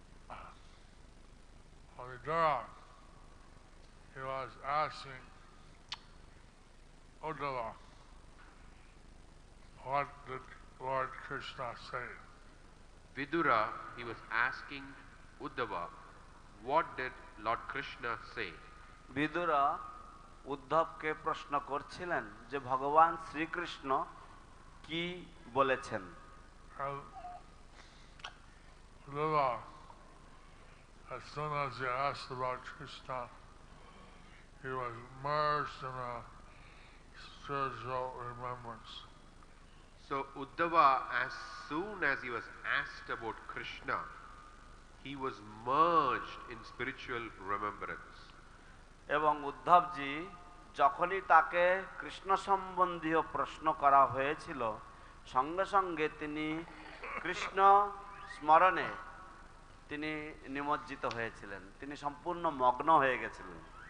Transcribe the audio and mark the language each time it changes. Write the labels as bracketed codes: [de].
[en] Vidura, he was asking Uddhava, what did Lord Krishna say? Vidura, he was asking Uddhava, what did Lord Krishna say? [bn] বিদুরা উদ্ধবকে প্রশ্ন করছিলেন যে ভগবান শ্রীকৃষ্ণ কি বলেছেন। [en] And Uddhava, as soon as he asked about Krishna, he was immersed in a spiritual remembrance. So Uddhava, as soon as he was asked about Krishna, he was merged in spiritual remembrance. [bn] এবং উদ্ধবজি যখনই তাকে কৃষ্ণ সম্বন্ধীয় প্রশ্ন করা হয়েছিল সঙ্গে সঙ্গে তিনি কৃষ্ণ স্মরণে তিনি নিমজ্জিত হয়েছিলেন, তিনি সম্পূর্ণ মগ্ন হয়ে গেছিলেন।